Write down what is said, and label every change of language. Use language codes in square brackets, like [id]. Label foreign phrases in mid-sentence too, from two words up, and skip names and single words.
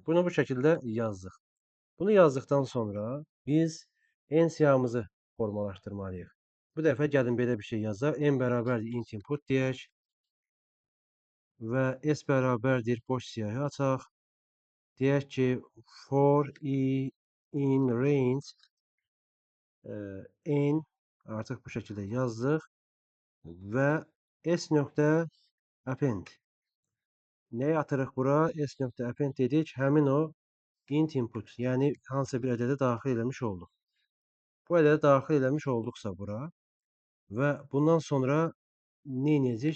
[az] Bunu bu şəkildə yazdıq. Bunu yazdıktan sonra biz n siyahımızı formalaşdırmalıyıq. Bu dəfə gəlin belə bir şey yazaq. N bərabərdir [en] int input [az] deyək və s bərabərdir boş siyahı açaq. Deyək ki, [en] for i in range n [az] artıq bu şəkildə yazdıq və s nöqtə append. Nəyi atırıq bura? S nöqtə append dedik. Həmin o [en] int input, [az] yəni hansısa bir ədədə daxil eləmiş olduq. Bu ədədə daxil eləmiş olduqsa bura və bundan sonra nə edəcəyik?